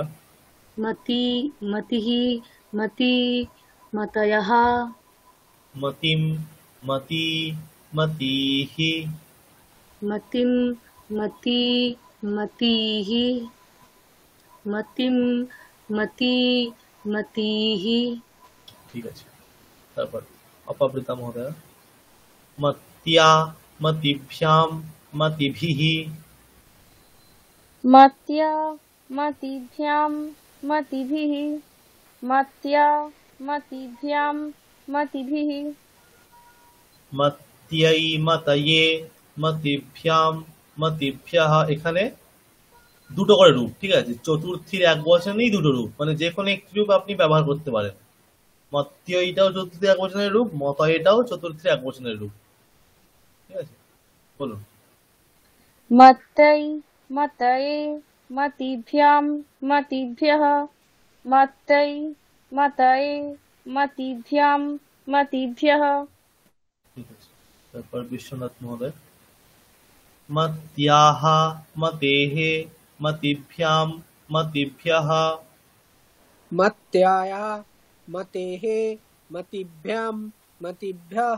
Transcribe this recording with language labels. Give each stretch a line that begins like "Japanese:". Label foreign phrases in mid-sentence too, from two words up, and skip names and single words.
Sanskrit: मति मतिः मति मतयः। মতিম মতি মতিঃ मतिं मति मतिः। मतिं मति मतिः।
Bangla: ঠিক আছে। তারপর অপাবৃতা মহোদয়।
Sanskrit: মত্যা মতিভ্যাম মতিভিঃ मत्या मतिभ्यां मतिभिः। मत्या मतिभ्यां मतिभिः। মত্যৈ মতয়ে মতিভ্যাম মতিভ্যः।
Bangla: এখানে দুটো করে রূপ, ঠিক আছে? চতুর্থীর এক বচনেই দুটো রূপ, মানে যে কোনো একটি রূপ আপনি ব্যবহার করতে পারেন। মত্যইটাও চতুর্থীর এক বচনের রূপ, মতয়েটাও চতুর্থীর এক বচনের রূপ, ঠিক আছে? বলুন।
Sanskrit: मत्तै मतये मतिभ्यां मतिभ्यः। मत्तै मतये मतिभ्यां मतिभ्यः।
Bangla: ঠিক আছে। তারপর বিশ্বনাথ মহোদয়।
Sanskrit: মত্যাহ মতেঃ মতিভ্যাম মতিভ্যः मत्याया मतेः मतिभ्यां मतिभ्यः।